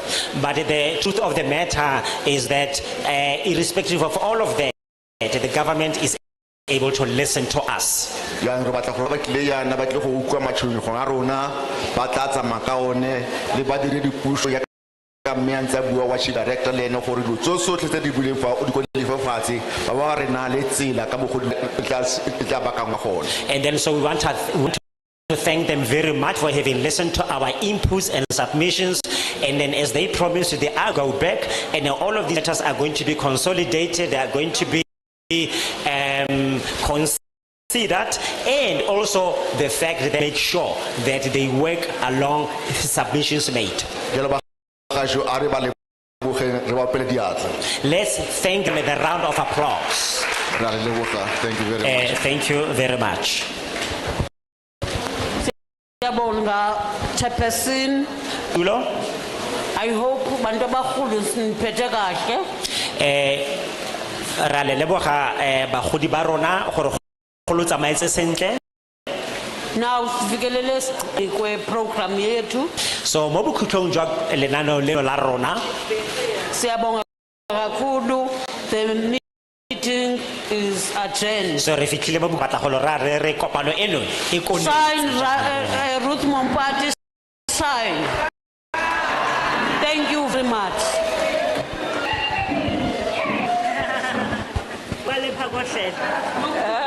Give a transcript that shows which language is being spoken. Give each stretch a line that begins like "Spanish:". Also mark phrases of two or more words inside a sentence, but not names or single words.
English: But the truth of the matter is that irrespective of all of that, the government is able to listen to us.
Tswana: yang re batla gore ba tlile yana ba tle go utlwa matshwenyego a rona ba tla tsamaya ka one le badiredipuso ya ka mme a ntse a bua wa chief director le ene gore dilo tsotlhe tse di buleng fa o di kodile fatshe ba ba re na le tsela ka bogodi tla bakang gone.
English: And then so we want to thank them very much for having listened to our inputs and submissions. And then as they promised, they are go back, and then all of these letters are going to be consolidated. They are going to be considered, and also the fact that they make sure that they work along submissions made. Let's thank them with a round of applause. Thank you very much. Thank you very much.
Zulu: Siyabonga, Chairperson. Ulo?
English: I hope
Zulu: bantu abakhulu siniphethe kahle.
Tswana: Ra le leboga bagodi ba rona gore go tsamaetse sentle.
Zulu: Now sifikelele kwe program yethu.
Tswana: So mo bokhutlong jwa lenano leno la rona,
Zulu: Siyabonga kakhulu.
English: The meeting is adjourned.
Tswana: so re fitlhile mo batla go ra re kopano eno e kone.
English: Sign Ruth Mompati, sign. Thank you very much. Wale phakoshe.